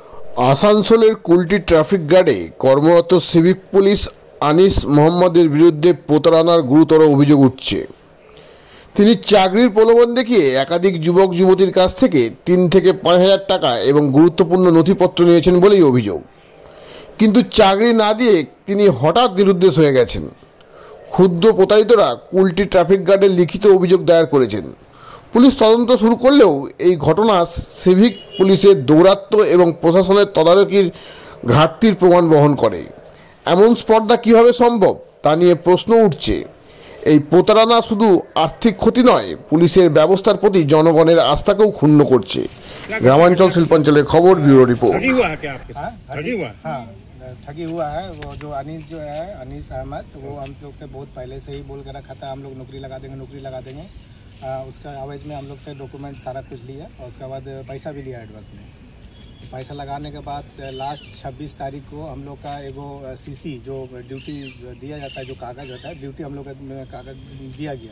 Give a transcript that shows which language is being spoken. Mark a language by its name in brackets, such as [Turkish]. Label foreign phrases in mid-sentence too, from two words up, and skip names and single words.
[Bangla] আসানসোলের কুলটি ট্রাফিক গার্ডে কর্মরত সিভিক পুলিশ আনিস মোহাম্মদের বিরুদ্ধে প্রতারণার গুরুতর অভিযোগ উঠছে। তিনি চাকরির প্রলোভন দেখিয়ে একাধিক যুবক যুবতীর কাছ থেকে 3 থেকে 5,000 টাকা এবং গুরুত্বপূর্ণ নথিপত্র নিয়েছেন বলেই অভিযোগ। কিন্তু চাকরি না দিয়ে তিনি হঠাৎ নিরুদ্দেশ হয়ে গেছেন। ক্ষুব্ধ প্রতারিতরা কুল্টি ট্রাফিক গার্ডে লিখিত অভিযোগ দায়ের করেছেন। পুলিশ তদন্ত শুরু করলেও এই ঘটনা সিভিক পুলিশের দৌরাত্ম্য এবং প্রশাসনের তদারকির ঘাটতির প্রমাণ বহন করে। এমন স্পর্ধা কীভাবে সম্ভব তা নিয়ে প্রশ্ন উঠছে। এই প্রতারণা শুধু আর্থিক ক্ষতি নয়, পুলিশের ব্যবস্থার প্রতি জনগণের আস্থাকেও ক্ষুণ্ণ করছে। গ্রামাঞ্চল শিল্পাঞ্চলের খবর, ব্যুরো রিपोर्ट। [Hindi] ठगी हुआ है वो जो अनीस अनीस अहमद, वो हम लोग से बहुत पहले से ही बोल कर रखा था हम लोग नौकरी लगा देंगे। उसका आवेज में हम लोग से डॉक्यूमेंट सारा कुछ लिया और उसके बाद पैसा भी लिया एडवांस में। पैसा लगाने के बाद लास्ट 26 तारीख को हम लोग का एगो सीसी जो ड्यूटी दिया जाता है, जो कागज़ होता है ड्यूटी, हम लोग का कागज़ दिया गया।